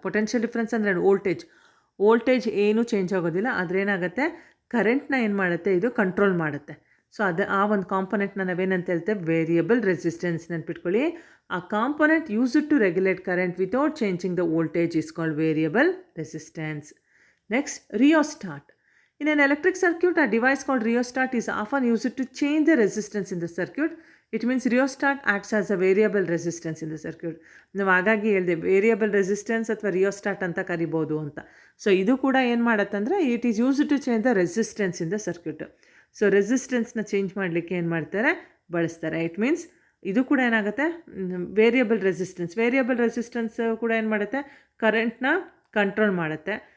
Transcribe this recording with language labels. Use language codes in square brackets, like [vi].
[kn] Potential difference ಅಂದರೆ voltage ಏನೂ change ಆಗೋದಿಲ್ಲ, ಆದರೆ ಏನಾಗುತ್ತೆ, ಕರೆಂಟ್ನ ಏನು ಮಾಡುತ್ತೆ, ಇದು ಕಂಟ್ರೋಲ್ ಮಾಡುತ್ತೆ. ಸೊ ಆ ಒಂದು ಕಾಂಪೊನೆಂಟ್ನ ನಾವೇನಂತ ಹೇಳ್ತೇವೆ, ವೇರಿಯಬಲ್ ರೆಸಿಸ್ಟೆನ್ಸ್. ನೆನ್ಪಿಟ್ಕೊಳ್ಳಿ, ಆ [en] Component used to regulate current without changing the voltage is called variable resistance. Next, rheostat. In an electric circuit, a device called rheostat is often used to change the resistance in the circuit. It means rheostat acts as a variable resistance in the circuit. [kn] ನಾವು ಹಾಗಾಗಿ ಹೇಳಿದೆ variable resistance ಅಥವಾ rheostat ಅಂತ ಕರಿಬೋದು ಅಂತ. So ಇದು ಕೂಡ ಏನು ಮಾಡುತ್ತಂದರೆ, [en] It is used to change the resistance in the circuit. [kn] So ರೆಸಿಸ್ಟೆನ್ಸ್ನ change ಮಾಡಲಿಕ್ಕೆ ಏನು ಮಾಡ್ತಾರೆ, ಬಳಸ್ತಾರೆ. ಇಟ್ ಮೀನ್ಸ್ ಇದು ಕೂಡ ಏನಾಗುತ್ತೆ, ವೇರಿಯಬಲ್ ರೆಸಿಸ್ಟೆನ್ಸ್ ಕೂಡ ಏನು ಮಾಡುತ್ತೆ, ಕರೆಂಟ್ನ ಕಂಟ್ರೋಲ್ ಮಾಡುತ್ತೆ.